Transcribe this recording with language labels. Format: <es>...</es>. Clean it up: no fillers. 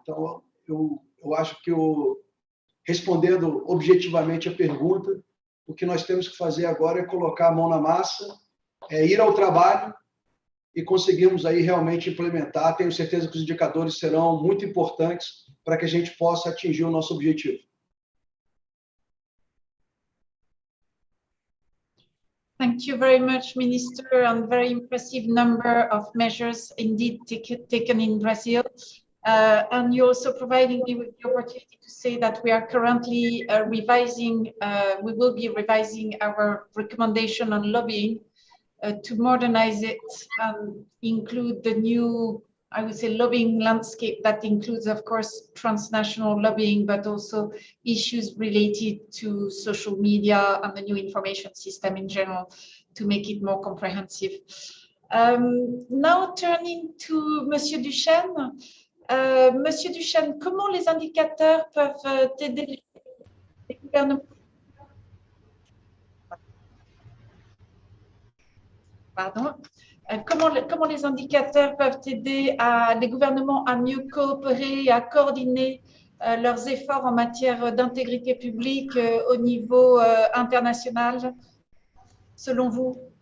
<pt>Então, eu acho que, respondendo objetivamente a pergunta, o que nós temos que fazer agora é colocar a mão na massa, ir ao trabalho e conseguirmos aí realmente implementar. Tenho certeza que os indicadores serão muito importantes para que a gente possa atingir o nosso objetivo.</pt> <en>Thank you very much, Minister, and very impressive number of measures indeed taken in Brazil. And you're also providing me with the opportunity to say that we are currently we will be revising our recommendation on lobbying to modernize it and include the new, I would say, lobbying landscape that includes, of course, transnational lobbying, but also issues related to social media and the new information system in general to make it more comprehensive. Now turning to Monsieur Duchesne.</en> <fr>Monsieur Duchesne, comment les indicateurs peuvent aider les gouvernements? Pardon. Comment les indicateurs peuvent aider les gouvernements à mieux coopérer et à coordonner leurs efforts en matière d'intégrité publique au niveau international, selon vous?</fr>